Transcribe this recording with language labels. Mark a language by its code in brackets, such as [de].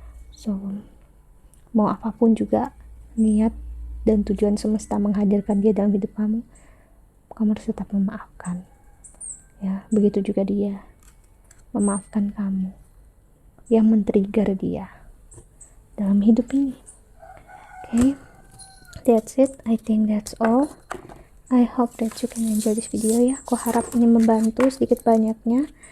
[id] So mau apapun juga niat dan tujuan semesta menghadirkan dia dalam hidup kamu, kamu harus tetap memaafkan ya. Begitu juga dia memaafkan kamu yang men-trigger dia dalam hidup ini. [en] Okay, that's it. I think that's all. I hope that you can enjoy this video ya. [id] Aku harap ini membantu sedikit banyaknya.